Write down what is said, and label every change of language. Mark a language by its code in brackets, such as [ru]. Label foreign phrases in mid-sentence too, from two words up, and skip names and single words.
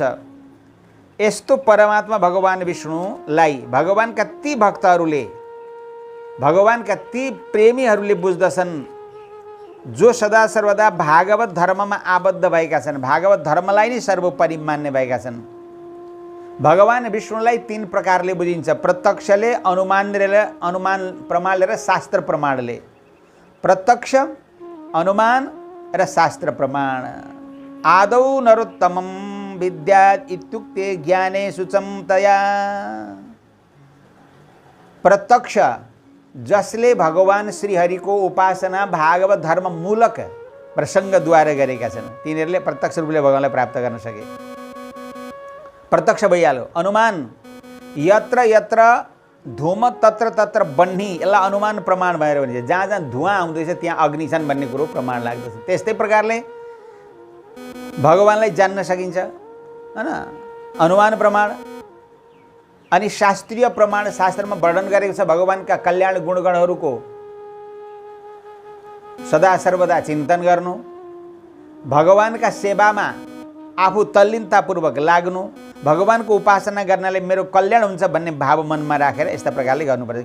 [ne] यस्तो परमात्मा भगवान विष्णुलाई भगवानका ती भक्तहरूले, भगवानका ती प्रेमीहरूले बुझ्दछन् जो सदा सर्वदा भागवत धर्ममा आबद्ध भएका छन्, भागवत धर्मलाई नै सर्वोपरि मान्ने भएका छन्। भगवान विष्णुलाई 3 प्रकारले बुझिन्छ, प्रत्यक्षले, अनुमान प्रमाणले र शास्त्र प्रमाणले। प्रत्यक्ष, अनुमान र शास्त्र प्रमाण। [sa] आदौ नरोत्तमं विद्यात् इत्युक्ते ज्ञाने शुचं तया। [ne] प्रत्यक्ष जसले भगवान श्रीहरिको उपासना भागवत धर्म मूलक प्रसङ्गद्वारा गरेका छन् तिनीहरूले प्रत्यक्ष रूपले भगवानलाई प्राप्त गर्न सके, प्रत्यक्ष भइहाल्यो। अनुमान, [sa] यत्र यत्र धूम तत्र तत्र बन्ही, [ne] यसलाई अनुमान प्रमाण भएर भनिन्छ। जहाँ जहाँ धुवाँ आउँदैछ त्यहाँ अग्नि छन् भन्ने कुरो प्रमाण लाग्दछ। त्यस्तै प्रकारले भगवानलाई जान्न सकिन्छ हैन, अनुमान प्रमाण। अनि शास्त्रीय प्रमाण शास्त्रमा वर्णन गरेको छ भगवानका कल्याण गुणगणहरूको सदा सर्वदा चिन्तन गर्नु, भगवानका सेवामा आफू तल्लीनतापूर्वक लाग्नु, भगवानको उपासना गर्नाले मेरो कल्याण हुन्छ भन्ने भाव मनमा राखेर यस्ता प्रकारले गर्नुपर्छ।